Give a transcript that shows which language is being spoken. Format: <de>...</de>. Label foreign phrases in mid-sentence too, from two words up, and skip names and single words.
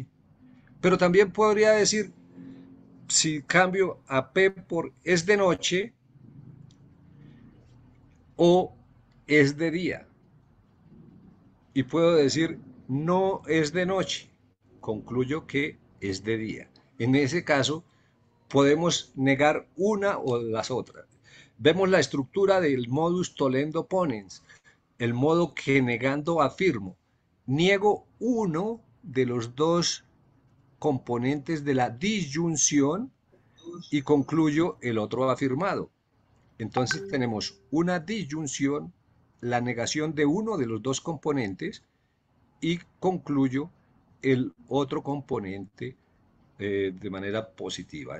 <es>Pero también podría decir, si cambio a P por es de noche o es de día. Y puedo decir, no es de noche. Concluyo que es de día. En ese caso, podemos negar una o las otras. Vemos la estructura del</es> <la>modus tollendo ponens,</la> <es>el modo que negando afirmo. Niego uno de los dos componentes de la disyunción y concluyo el otro afirmado. Entonces tenemos una disyunción, la negación de uno de los dos componentes y concluyo el otro componente de manera positiva.</es>